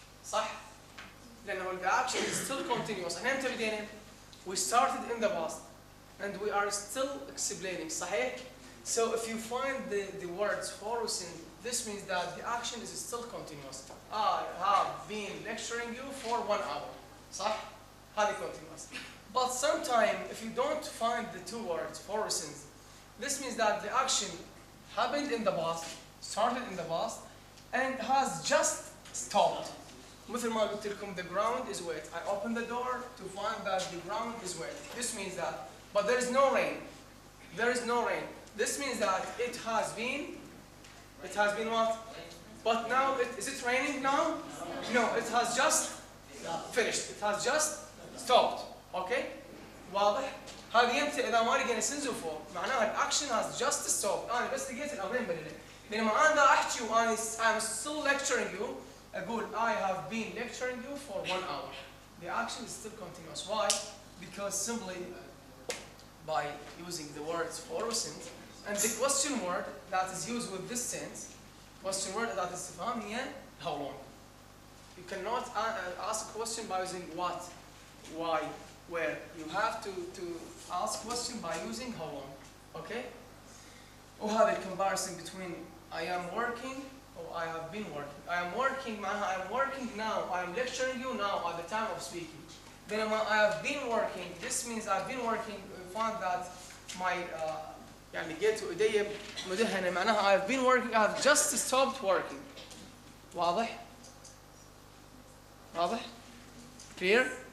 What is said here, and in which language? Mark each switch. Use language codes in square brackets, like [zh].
[en] صح؟ لأنه the action is still continuous. [ar] احنا امتى بدينا؟ [en] We started in the past and we are still explaining. صحيح؟ So if you find the words for this means that the action is still continuous. I have been lecturing you for 1 hour. [ar] صح؟ هذه continuous. [en] But sometimes if you don't find the two words for this means that the action happened in the past, started in the past, and has just stopped. [ar] مثل ما قلت لكم, [en] the ground is wet. I open the door to find that the ground is wet. This means that, but there is no rain. There is no rain. This means that it has been what? But now, is it raining now? No, it has just finished. It has just stopped. Okay? [ar] واضح؟ هذه يمتى إذا ما لقينا since for معناها الأكشن has just stopped. أنا بس لقيت الأمرين بدلين. لأنما أنا أحكي وأنا [en] I'm still lecturing you. أقول I have been lecturing you for 1 hour. The action is still continuous. Why? Because simply by using the words for since and the question word that is used with this sense, question word that is استفهام هي how long. You cannot ask a question by using what, why, where. You have to ask question by using how long. Okay? وهذا comparison between I am working or I have been working. I am working معناها I am working now. I am lecturing you now at the time of speaking. Then I have been working. This means I've been working. We found that my [ar] يعني جيت إيدي مدهنة معناها [en] I have been working. I have just stopped working. واضح؟ واضح؟ Clear?